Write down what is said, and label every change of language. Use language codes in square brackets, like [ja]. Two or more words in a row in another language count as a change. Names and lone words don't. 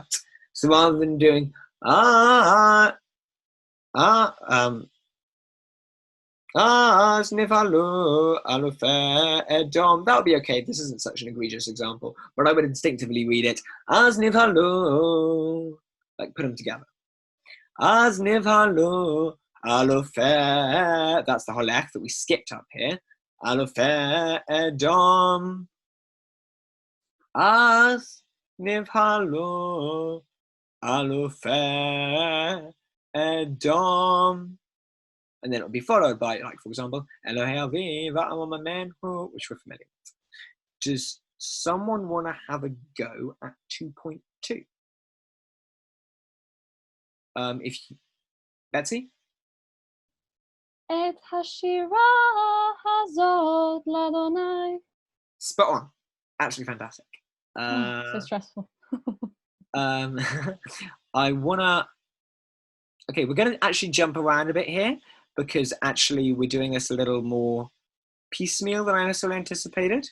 [en] So rather than doing that would be okay. This isn't such an egregious example, but I would instinctively read it as nivhalu, like put them together. [he] אז נבהלו אלופי. [en] That's the holech that we skipped up here. [he] אלופי אדום. אז נבהלו אלופי אדום. [en] and then it'll be followed by, like, for example, [he] אלהי אבי וארממנהו, [en] which we're familiar with. Does someone want to have a go at 2.2? Betsy? [he] את השירה הזאת ליהוה. [en] Spot on. Absolutely fantastic. So stressful. I wanna. Okay, we're gonna actually jump around a bit here because actually we're doing this a little more piecemeal than I necessarily anticipated.